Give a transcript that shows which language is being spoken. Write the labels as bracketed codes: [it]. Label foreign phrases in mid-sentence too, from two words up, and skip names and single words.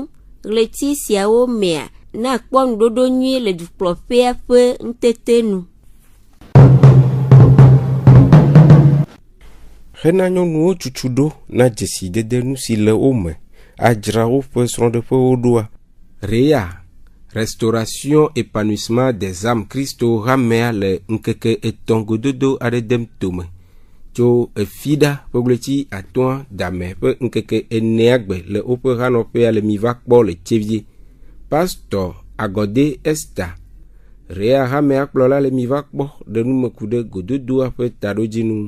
[ee] Ɣleti siawo mea na kpɔ ŋuɖoɖo nyui le dukplɔƒea ƒe ŋutete nu. Hena nyɔnuwo tutu ɖo na dzesidede nu si le wo me adzra woƒe srɔ̃ɖeƒewo ɖoa. Réa, Restauration épanouissement des âmes Kristo hamea le ŋkeke etɔ̃ gododo aɖe dem tome tso efiɖa ƒe ɣleti atɔ̃a dame ƒe ŋkeke enea gbe le woƒe hanɔƒea le mi va kpɔ le tsevie. Pastor Agode Esther, Réa hamea kplɔla le mi va kpɔ ɖe numeku ɖe gododoa ƒe taɖodzinu.